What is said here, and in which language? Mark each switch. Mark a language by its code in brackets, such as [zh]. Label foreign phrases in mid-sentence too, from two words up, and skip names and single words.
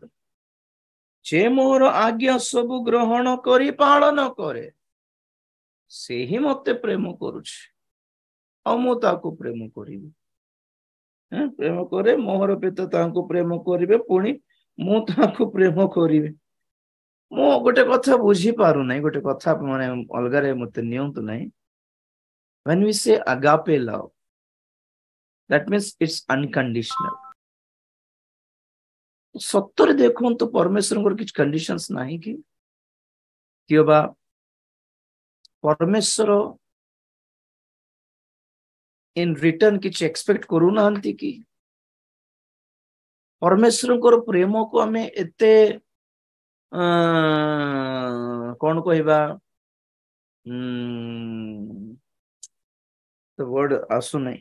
[or] ଯେ ମୋର ଆଜ୍ଞା ସବୁ ଗ୍ରହଣ କରି ପାଳନ କରେ ସେହି ମତେ ପ୍ରେମ କରୁଛି, ଆଉ ମୁଁ ତାକୁ ପ୍ରେମ କରିବି। ପ୍ରେମ କରେ, ମୋହର ପିତା ତାଙ୍କୁ ପ୍ରେମ କରିବେ, ପୁଣି ମୁଁ ତାକୁ ପ୍ରେମ କରିବି। ମୁଁ ଗୋଟେ କଥା ବୁଝି ପାରୁନାହିଁ, ଗୋଟେ କଥା ମାନେ ଅଲଗାରେ ମତେ ନିଅନ୍ତୁ ନାହିଁ। [en] When we say agape love, that means it's unconditional. [or] ସତରେ ଦେଖନ୍ତୁ ପରମେଶ୍ୱରଙ୍କର କିଛି କଣ୍ଡିସନ୍ସ ନାହିଁ କି? କିଏ ବା ପରମେଶ୍ୱର [en] in return [or] କିଛି ଏକ୍ସପେକ୍ଟ କରୁନାହାନ୍ତି କି? ପରମେଶ୍ୱରଙ୍କର ପ୍ରେମକୁ ଆମେ ଏତେ କଣ କହିବା, ୱାର୍ଡ ଆସୁନାହିଁ।